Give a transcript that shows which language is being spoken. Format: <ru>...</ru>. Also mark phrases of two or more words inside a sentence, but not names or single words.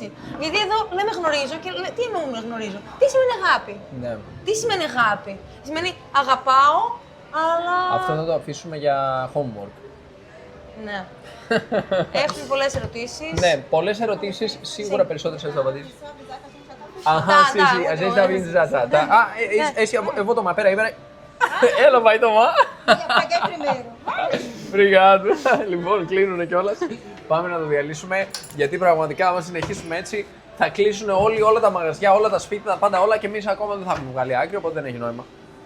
<el>Γιατί εδώ λέμε γνωρίζω και τι εννοούμε γνωρίζω. Τι σημαίνει αγάπη. Ναι. Τι σημαίνει αγάπη. Σημαίνει αγαπάω, αλλά. Αυτό θα το αφήσουμε για homework. Ναι. Έχουμε πολλές ερωτήσεις. Ναι, πολλές ερωτήσεις, σίγουρα περισσότερες θα το απαντήσεις.</el> <pt>Só avisar que a gente já tá. Aham, sim, tá, sim, a muito gente bom, tá né? vindo já, tá. Tá. Ah, eu vou tomar, peraí. Ela vai tomar. Eu peguei primeiro. Obrigado.</pt> <el>Λοιπόν, κλείνουνε κιόλας. Πάμε να το διαλύσουμε, γιατί πραγματικά άμα συνεχίσουμε έτσι θα κλείσουν όλα τα μαγαζιά, όλα τα σπίτια, τα πάντα όλα και εμείς ακόμα δεν θα έχουμε βγάλει άκρη, οπότε δεν έχει νόημα.</el>